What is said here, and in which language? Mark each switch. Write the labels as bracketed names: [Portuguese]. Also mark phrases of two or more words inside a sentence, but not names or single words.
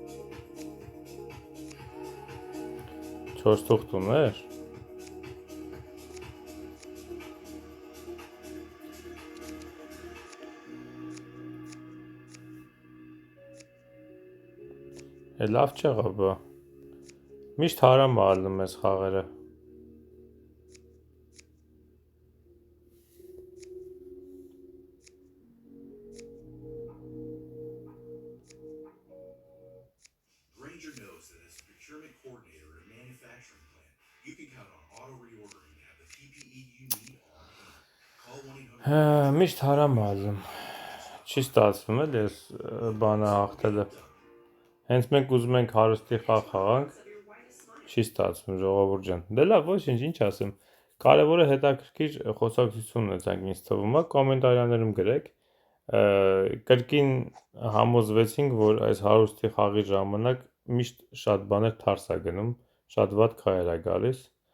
[Armenian] 4 թուղթ ուներ։ Լավ չեղավ բա։ Միշտ հարամ ալնում ես խաղերը։ [English] Granger knows that as a procurement coordinator at a manufacturing plant, you can count on auto reordering to have the PPE you need on hand. Call 1-800. [Armenian] Միշտ հարամ ալնում։ Չի ստացվում էլ ես բանը հաղթելը։ Հենց մենք ուզում ենք հարստի խաղ խաղանք, չի ստացվում ժողովուրդ ջան։ Դե լավ, ոչինչ, ինչ ասեմ։ Կարևորը հետաքրքիր խոսակցություն ունեցանք ինձ թվում է, կոմենտարիաներում գրեք։ Կրկին համոզվեցինք, որ այս հարուստի խաղի ժամանակ միշտ շատ բաներ թարս է գնում, շատ վատ քայլեր է գալիս։